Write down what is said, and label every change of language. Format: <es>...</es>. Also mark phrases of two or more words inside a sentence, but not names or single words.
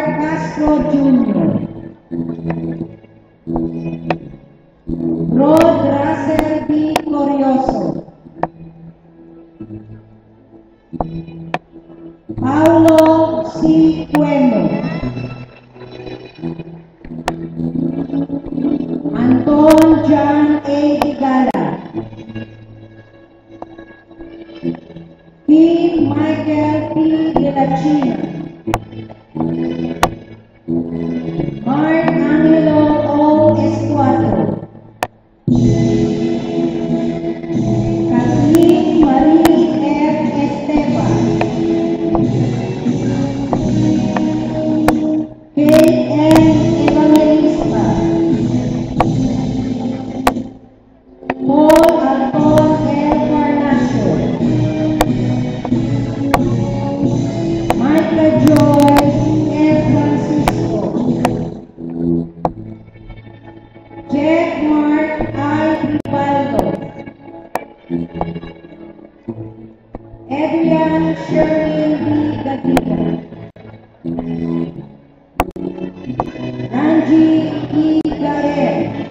<en>Castro Jr. Rod Russell B. Corioso. Paulo C. Cueno. Anton John A. Digala. Kim Michael P. De la China. Mark Angelo O. Escuadro. Kathleen Marie F. Esteban. Kate M. Evangelista. Paul Anton L. Carnacio. Martha Joy F. Francisco. Jack Mark I. Rivaldo. Adrian Sherlyn B. Gadiga. Ranjit E. Garet.</en>